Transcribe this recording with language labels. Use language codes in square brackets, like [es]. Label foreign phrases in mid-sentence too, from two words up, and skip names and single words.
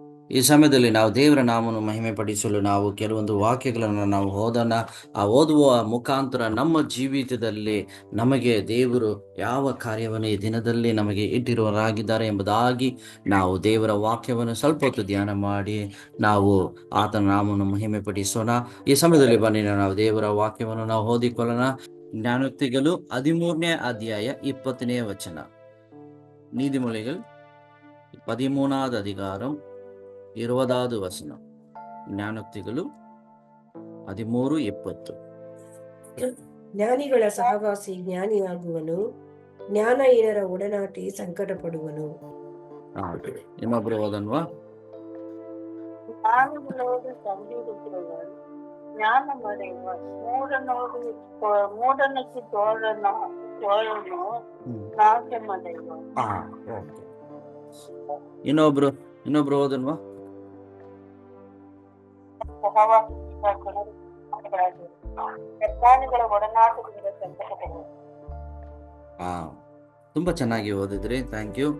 [kn] ಈ ಸಮಯದಲ್ಲಿ ನಾವು ದೇವರ ನಾಮವನ್ನು ಮಹಿಮೆ ಪಡಿಸಲು ನಾವು ಕೆಲವೊಂದು ವಾಕ್ಯಗಳನ್ನು ನಾವು ಓದುವ ಮುಖಾಂತರ ನಮ್ಮ ಜೀವಿತದಲ್ಲಿ ನಮಗೆ ದೇವರು ಯಾವ ಕಾರ್ಯವನ್ನು ಈ ದಿನದಲ್ಲಿ ನಮಗೆ ಇಟ್ಟಿರುವರಾಗಿದ್ದಾರೆ ಎಂಬುದಾಗಿ ನಾವು ದೇವರ ವಾಕ್ಯವನ್ನು ಸ್ವಲ್ಪ ಹೊತ್ತು ಧ್ಯಾನ ಮಾಡಿ ನಾವು ಆತನ ನಾಮವನ್ನು ಮಹಿಮೆ ಪಡಿಸೋಣ. ಈ ಸಮಯದಲ್ಲಿ ಬನ್ನಿ ನಾವು ದೇವರ ವಾಕ್ಯವನ್ನು ನಾವು ಓದಿಕೊಳ್ಳೋಣ. ಜ್ಞಾನೋಕ್ತಿಗಳು 13ನೇ ಅಧ್ಯಾಯ 20ನೇ ವಚನ. [ta] நீதிமொழிகள் 13வது அதிகாரம் 20வது வசனம். [kn] ಜ್ಞಾನೋಕ್ತಿಗಳು 13:20. ಜ್ಞಾನಿಗಳ ಸಹವಾಸಿ ಜ್ಞಾನಿಯಾಗುವನು, ಜ್ಞಾನಹೀನರ ಒಡನಾಟಿ ಸಂಕಟ ಪಡುವನು. ಇನ್ನೊಬ್ರು ಓದನ್ವಾ? [ta] ஞானிகளோடு சந்திருக்கிறவன் ஞானமடைவான், மூடனுக்கு தோழனோ நாசமடைவான். [kn] ಇನ್ನೊಬ್ರು ಓದನ್ವಾ? ತುಂಬಾ ಚೆನ್ನಾಗಿ ಓದಿದ್ರಿ, [en] thank you.